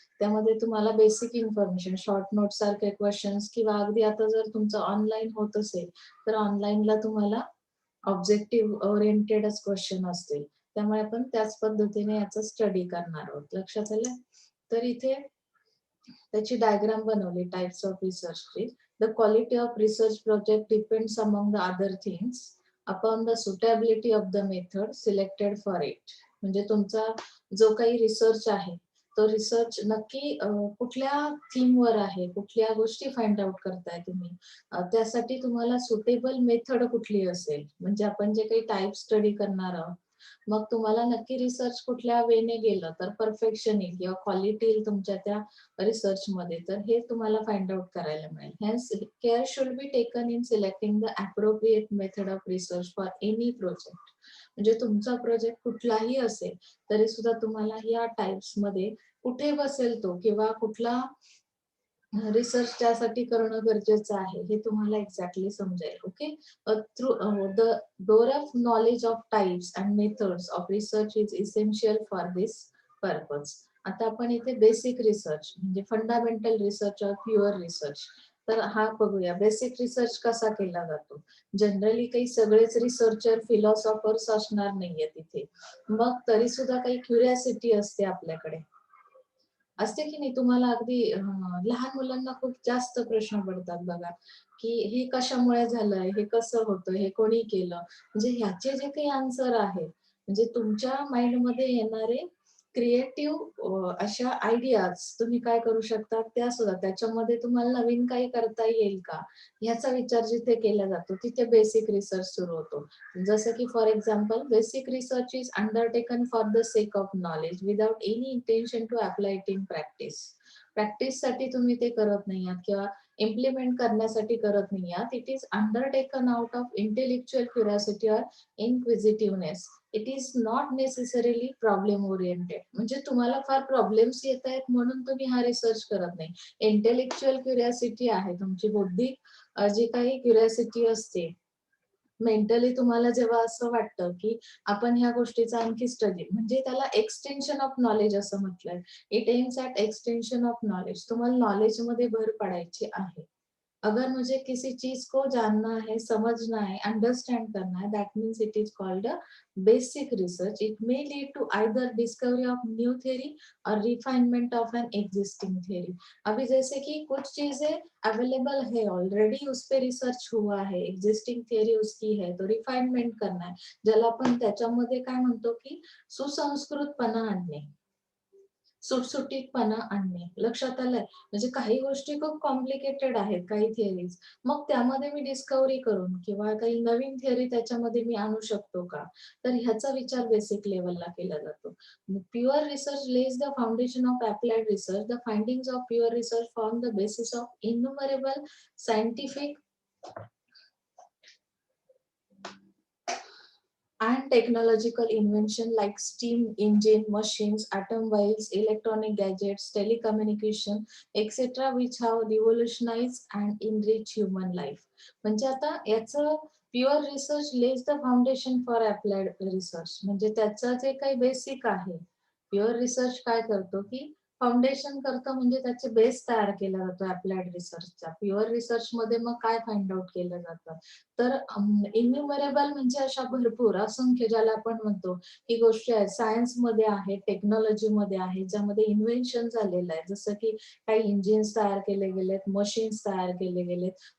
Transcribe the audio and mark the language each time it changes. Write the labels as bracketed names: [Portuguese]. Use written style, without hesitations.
[Marathi] त्यामध्ये तुम्हाला basic information, short note सारखे क्वेश्चन्स किंवा अगदी आता जर तुमचं ऑनलाईन होत असेल तर ऑनलाईनला तुम्हाला ऑब्जेक्टिव्ह ओरिएंटेडच क्वेश्चन असतील. त्यामुळे आपण त्याच पद्धतीने याचा स्टडी करणार आहोत. लक्षात आलं? तर इथे त्याची डायग्राम बनवली types of रिसर्चची. [English] The quality of research project depends among the other things upon the suitability of the method selected for it. [Marathi] म्हणजे तुमचा जो काही रिसर्च आहे तो रिसर्च नक्की कुठल्या थीमवर आहे, कुठल्या गोष्टी फाइंड आउट करताय तुम्ही, त्यासाठी तुम्हाला सुटेबल मेथड कुठली असेल. म्हणजे आपण जे काही टाइप स्टडी करणार आहोत, मग तुम्हाला नक्की रिसर्च कुठल्या वेने गेलं तर परफेक्शन येईल किंवा क्वालिटी येईल तुमच्या त्या रिसर्च मध्ये, तर हे तुम्हाला फाइंड आउट करायला मिळेल. [English] Hence care should be taken in selecting the appropriate method of research for any project. [Marathi] म्हणजे तुमचा प्रोजेक्ट कुठलाही असेल तरी सुद्धा तुम्हाला या टाइप्स मध्ये कुठे बसेल तो किंवा कुठला रिसर्च त्यासाठी करणं गरजेचं आहे हे तुम्हाला एक्झॅक्टली समजेल. Okay. [English] Through the door of knowledge of types and methods of research is essential for this purpose. [Marathi] आता आपण इथे बेसिक रिसर्च म्हणजे fundamental research or pure research, तर हा बघूया. बेसिक रिसर्च कसा केला जातो. जनरली काही सगळेच रिसर्चर फिलॉसॉफर्स असणार नाहीये तिथे, मग तरी सुद्धा काही क्युरियासिटी असते आपल्याकडे, असते की नाही. तुम्हाला अगदी लहान मुलांना खूप जास्त प्रश्न पडतात बघा, की हे कशामुळे झालंय, हे कसं होतं, हे कोणी केलं. म्हणजे ह्याचे जे काही आन्सर आहे, म्हणजे तुमच्या माइंडमध्ये येणारे क्रिएटिव्ह अशा आयडियाज तुम्ही काय करू शकता त्या सुद्धा, त्याच्यामध्ये तुम्हाला नवीन काही करता येईल का ह्याचा विचार जिथे केला जातो तिथे बेसिक रिसर्च सुरू होतो. जसं की [English] For example, basic research is undertaken for the sake of knowledge without any intention to apply it in practice. [Marathi] प्रॅक्टिससाठी तुम्ही ते करत नाही आहात किंवा इम्प्लिमेंट करण्यासाठी करत नाही आहात. [English] It is undertaken out of intellectual curiosity or inquisitiveness. It is not necessarily problem oriented. [Marathi] म्हणजे तुम्हाला फार प्रॉब्लेम्स येत आहेत म्हणून तुम्ही हा रिसर्च करत नाही. इंटेलेक्च्युअल क्युरिओसिटी आहे तुमची, बौद्धिक जी काही क्युरिओसिटी असते, मेंटली तुम्हाला जेव्हा असं वाटतं की आपण ह्या गोष्टीचा आणखी स्टडी, म्हणजे त्याला एक्सटेन्शन ऑफ नॉलेज असं म्हटलंय. [English] It aims at extension of knowledge. [Marathi] तुम्हाला नॉलेज मध्ये भर पडायची आहे. [Hindi] अगर मुझे किसी चीज को जानना है, समझना है, अंडरस्टैंड करना है, [English] That means it is called a basic research. It may lead to either discovery of new theory और refinement of an existing theory. [Hindi] अभी जैसे कि कुछ चीजें अवेलेबल है ऑलरेडी, उस पे रिसर्च हुआ है, एग्जिस्टिंग थ्योरी उसकी है, तो रिफाइनमेंट करना है, [Marathi] ज्याला आपण त्याच्यामध्ये काय म्हणतो की सुसंस्कृतपणा आणणे, सुटसुटीतपणा आणणे. लक्षात आलंय? म्हणजे काही गोष्टी खूप कॉम्प्लिकेटेड आहेत, काही थिअरीज, मग त्यामध्ये मी डिस्कव्हरी करून किंवा काही नवीन थिअरी त्याच्यामध्ये मी आणू शकतो का, तर ह्याचा विचार बेसिक लेवलला केला जातो. [English] Pure research lays the foundation of applied research. The findings of pure research form the basis of innumerable scientific and technological invention like steam engine, machines, automobiles, electronic gadgets, telecommunication, etc., which have revolutionized and enriched human life. [Marathi] म्हणजे आता याचं [English] Pure research lays the foundation for applied research. [Marathi] म्हणजे त्याचं जे काही basic आहे, pure research काय करतो की फाउंडेशन करतं, म्हणजे त्याचे बेस तयार केला जातो अप्लाइड रिसर्चचा. प्युअर रिसर्च मध्ये मग काय फाइंड आउट केलं जातं, तर इन्युमरेबल म्हणजे अशा भरपूर असंख्य ज्याला आपण म्हणतो ही गोष्टी आहेत, सायन्स मध्ये आहे, टेक्नॉलॉजी मध्ये आहे, ज्यामध्ये इन्व्हेन्शन झालेलं आहे, जसं की काही इंजिन्स तयार केले गेलेत, मशीन्स तयार केले गेलेत.